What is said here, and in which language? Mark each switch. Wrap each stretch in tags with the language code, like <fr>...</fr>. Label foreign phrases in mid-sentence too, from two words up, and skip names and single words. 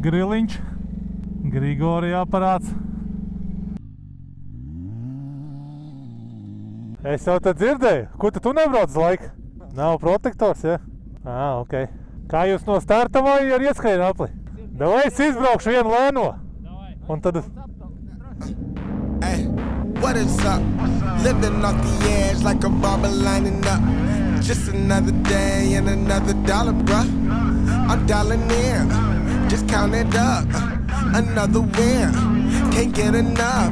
<lv>Griliņš, Grigorija aparāts. Es jau tad dzirdēju. Ko tu nebrauc uz laiku? Nav protektors, ja? Ok. Kā jūs no starta vai ar ieskrienu apli? Davai es izbraukšu vienu lēno. Un tad...</lv> <en>Hey, what is up? Living off the edge like a barber lining up. Just another day and another dollar, bruh. I'm dialing in, just count it up. Another win, can't get enough.</en>